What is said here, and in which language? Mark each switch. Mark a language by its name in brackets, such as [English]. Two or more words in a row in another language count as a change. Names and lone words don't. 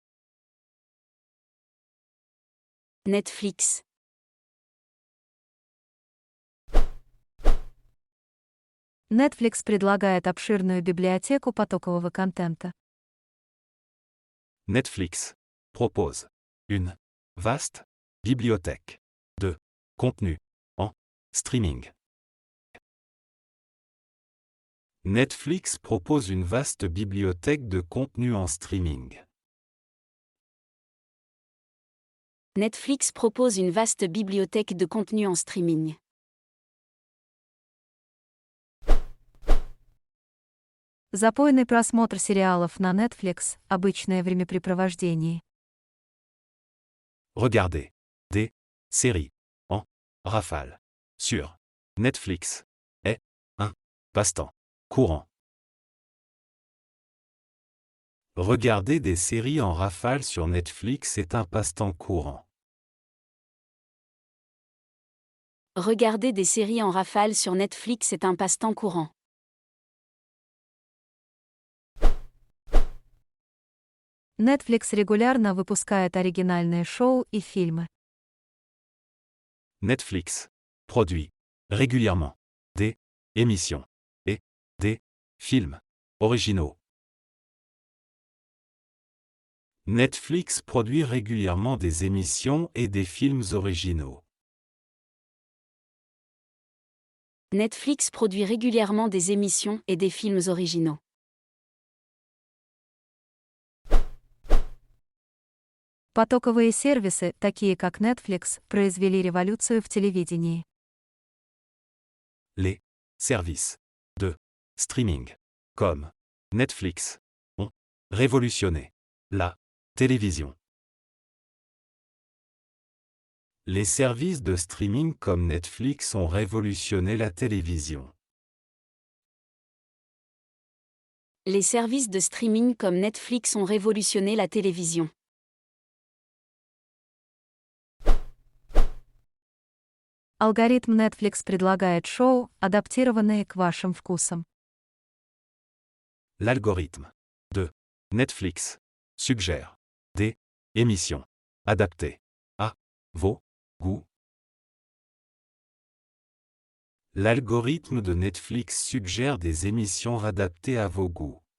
[Russian] Netflix. Netflix предлагает обширную библиотеку потокового контента. [French] Netflix propose une vaste bibliothèque de contenu en streaming. Netflix propose une vaste bibliothèque de contenu en streaming. Netflix propose une vaste bibliothèque de contenu en streaming. [Russian] Запойный просмотр сериалов на Netflix – обычное времяпрепровождение. [French] Regardez des séries en rafale sur Netflix est un passe-temps courant. Regarder des séries en rafale sur Netflix est un passe-temps courant. Regarder des séries en rafale sur Netflix est un passe-temps courant. [Russian] Netflix регулярно выпускает оригинальные шоу и фильмы. [French] Netflix produit régulièrement des émissions et des films originaux. Netflix produit régulièrement des émissions et des films originaux. Netflix produit régulièrement des émissions et des films originaux. [Russian] Потоковые сервисы, такие как Netflix, произвели революцию в телевидении. [French] Les services de streaming, comme Netflix, ont révolutionné la télévision. Les services de streaming comme Netflix ont révolutionné la télévision. Les services de streaming comme Netflix ont révolutionné la télévision. [Russian] Алгоритм Netflix предлагает шоу, адаптированные к вашим вкусам. [French] L'algorithme de Netflix suggère des émissions adaptées à vos goûts. L'algorithme de Netflix suggère des émissions adaptées à vos goûts.